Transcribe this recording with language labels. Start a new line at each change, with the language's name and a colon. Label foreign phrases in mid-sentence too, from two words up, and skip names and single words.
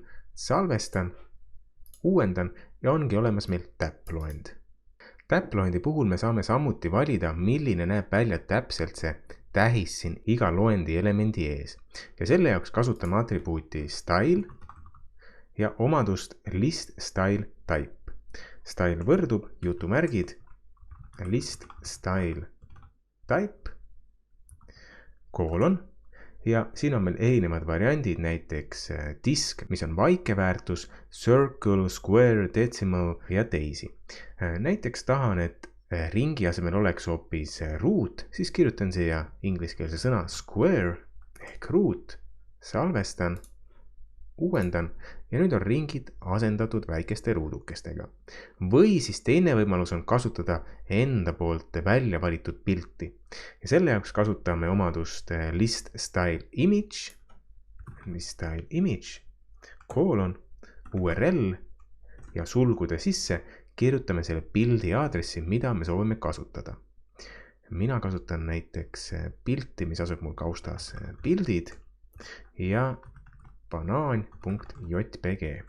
Estonian: Salvestan, uuendan ja ongi olemas meil täpploend. Täpploendi puhul me saame samuti valida, milline näeb välja täpselt see tähis siin iga loendi elemendi ees. Ja selle jaoks kasutame atribuuti style ja omadust
English: list style type.
Estonian: Style võrdub jutumärgid
English: list style type
Estonian: koolon ja siin on meil erinevad variandid, näiteks disk, mis on vaikeväärtus,
English: circle, square, decimal
Estonian: ja teisi. Näiteks tahan, et ringi asemel oleks hoopis root, siis kirjutan siia ingliskeelse sõna square ehk root, salvestan, uuendan ja nüüd on ringid asendatud väikeste ruudukestega. Või siis teine võimalus on kasutada enda poolt välja valitud pilti. Ja selle jaoks kasutame omadust
English: list style image,
Estonian: koolon, URL ja sulgude sisse kirjutame selle pildi aadressi, mida me soovime kasutada. Mina kasutan näiteks pilti, mis asub mul kaustas pildid ja banaan.jpg.